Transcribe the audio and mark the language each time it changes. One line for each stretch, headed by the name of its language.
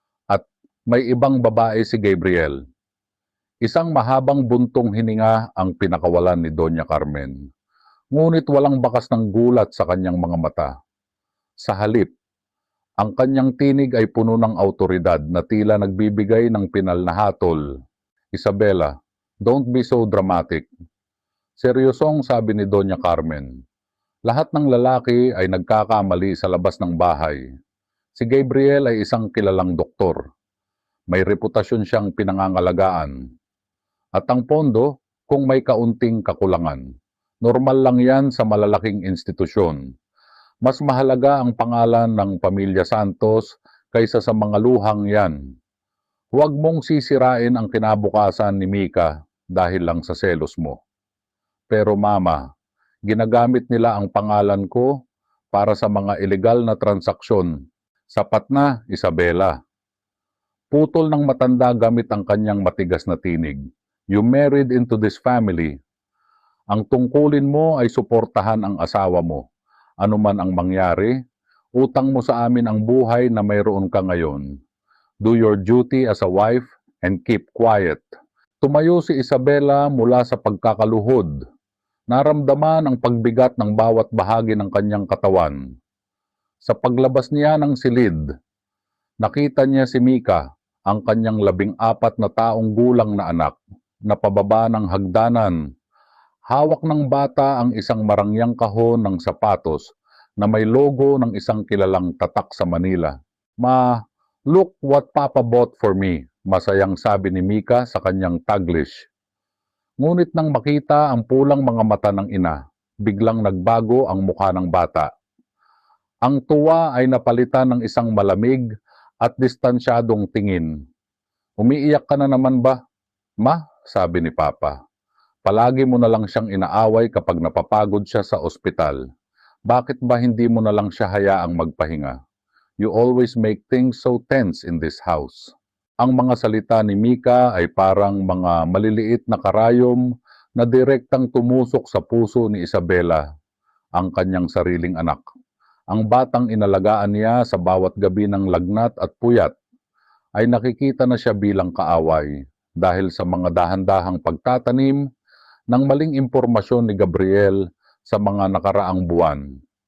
Filipino: At may ibang babae si Gabriel. Isang mahabang buntong hininga ang pinakawalan ni Doña Carmen. Ngunit walang bakas ng gulat sa kanyang mga mata. Sa halip, ang kanyang tinig ay puno ng awtoridad na tila nagbibigay ng pinal na hatol.
English: Isabela, don't be so dramatic.
Filipino: Seryosong sabi ni Doña Carmen. Lahat ng lalaki ay nagkakamali sa labas ng bahay. Si Gabriel ay isang kilalang doktor. May reputasyon siyang pinangangalagaan. At ang pondo, kung may kaunting kakulangan. Normal lang yan sa malalaking institusyon. Mas mahalaga ang pangalan ng Pamilya Santos kaysa sa mga luhang yan. Huwag mong sisirain ang kinabukasan ni Mika dahil lang sa selos mo. Pero mama, ginagamit nila ang pangalan ko para sa mga ilegal na transaksyon. Sapat na, Isabela. Putol ng matanda gamit ang kanyang matigas na tinig.
English: You married into this family.
Filipino: Ang tungkulin mo ay suportahan ang asawa mo. Ano man ang mangyari, utang mo sa amin ang buhay na mayroon ka ngayon.
English: Do your duty as a wife and keep quiet.
Filipino: Tumayo si Isabela mula sa pagkakaluhod. Naramdaman ang pagbigat ng bawat bahagi ng kanyang katawan. Sa paglabas niya ng silid, nakita niya si Mika, ang kanyang 14 na taong gulang na anak, na pababa ng hagdanan. Hawak ng bata ang isang marangyang kahon ng sapatos na may logo ng isang kilalang tatak sa Manila.
English: Ma, look what Papa bought for me,
Filipino: masayang sabi ni Mika sa kanyang Taglish. Ngunit nang makita ang pulang mga mata ng ina, biglang nagbago ang mukha ng bata. Ang tuwa ay napalitan ng isang malamig at distansyadong tingin. Umiiyak ka na naman ba? Ma, sabi ni Papa. Palagi mo na lang siyang inaaway kapag napapagod siya sa ospital. Bakit ba hindi mo na lang siya hayaang magpahinga?
English: You always make things so tense in this house.
Filipino: Ang mga salita ni Mika ay parang mga maliliit na karayom na direktang tumusok sa puso ni Isabela, ang kanyang sariling anak. Ang batang inalagaan niya sa bawat gabi ng lagnat at puyat ay nakikita na siya bilang kaaway dahil sa mga dahan-dahang pagtatanim ng maling impormasyon ni Gabriel sa mga nakaraang buwan.